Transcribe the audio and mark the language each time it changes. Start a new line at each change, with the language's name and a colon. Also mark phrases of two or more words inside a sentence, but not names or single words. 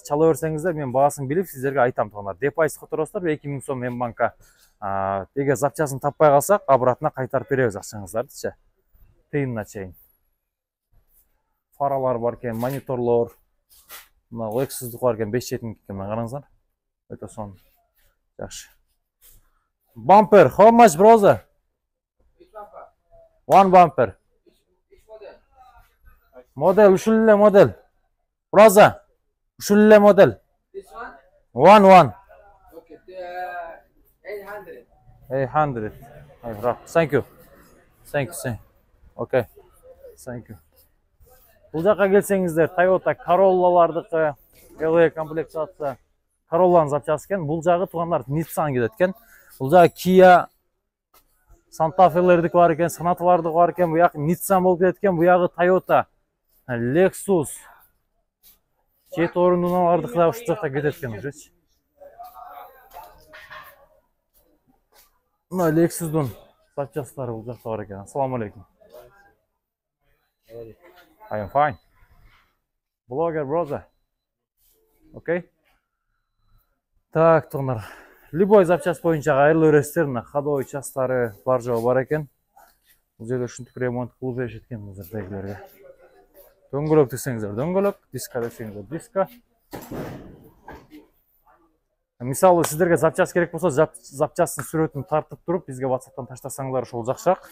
Kyrgyz: Чала берсеңиздер, мен баасын билип сиздерге айтам тугандар. Депозит которосуздар, 2000 сом мен банка. Эгер запчасын таппай калсак, обратно кайтарып беребиз акчаңыздардычы. Тыйынына чейин. Фаралар бар экен, мониторлор. Мына Lexus'дук бар экен, 570 экен, караңыздар. Өтө сон. Жакшы.
English: Bumper, how much, brother? One bumper. Model,
Kyrgyz: ушул эле model. Brother, ушул эле model.
English: This one? One. Okay, 800. 800. Thank you. Okay. Thank you.
Kyrgyz: Бул жака келсеңиздер, Toyota Corolla'лардыкы, LE комплектация, Corolla'нын запчасы экен. Бул жагы тугандар Nissan кетет экен. Бул жагы Kia, Santa Fe'лердики бар экен, Sonata'лардыкы бар экен. Бу жак Nissan болуп кетет экен. Бу жагы Toyota, Lexus, Jet орунуналардыкы да ушул жакта кетет экен ужечи. Мына Lexus'дун запчастары бул жакта бар экен.
Arabic: السلام عليكم.
English: I am fine. Blogger brother.
Kyrgyz: Okay. Так, тугандар.
Russian: любой запчасть
Kyrgyz: боюнча кайрылуу өрөсүздөр, мына
Russian: ходовой частары
Kyrgyz: бар жогу бар экен. Бул жерде ушинтип ремонт кылып беришет экен бул жердегилерге. Дөңгөлөк десеңиздер дөңгөлөк, диска десеңиздер диска. Мисалы сиздерге запчасть керек болсо, запчастын сүрөтүн тартып туруп, бизге WhatsApp'тан таштасаңдар ошол жакшыраак.